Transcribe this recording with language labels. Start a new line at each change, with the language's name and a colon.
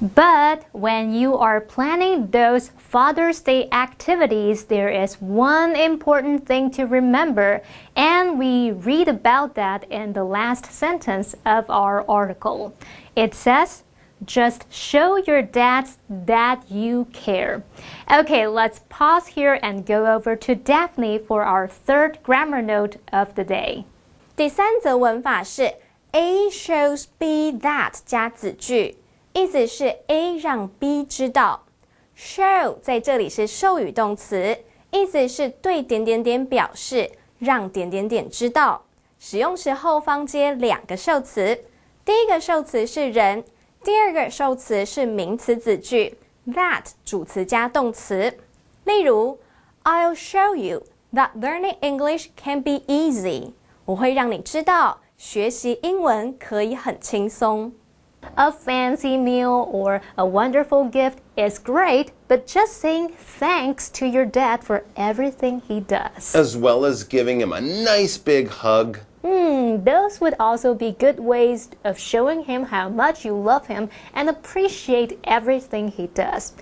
English: But when you are planning those Father's Day activities, there is one important thing to remember, and we read about that in the last sentence of our article. It says, just show your dads that you care. Okay, let's pause here and go over to Daphne for our third grammar note of the day.
Chinese: 第三则文法是
English: A shows B that
Chinese: 加子句，意思是 A 让 B 知道。 Show 在这里是授予动词，意思是对点点点表示，让点点点知道。使用时后方接两个受词，第一个受词是人。第二个受词是名词子句 that 主词加动词。例如
English: I'll show you that learning English can be easy.
Chinese: 我会让你知道学习英文可以很轻松。
English: A fancy meal or a wonderful gift is great, but just saying thanks to your dad for everything he does. As well as giving him a nice big hug. Those would also be good ways of showing him how much you love him and appreciate everything he does.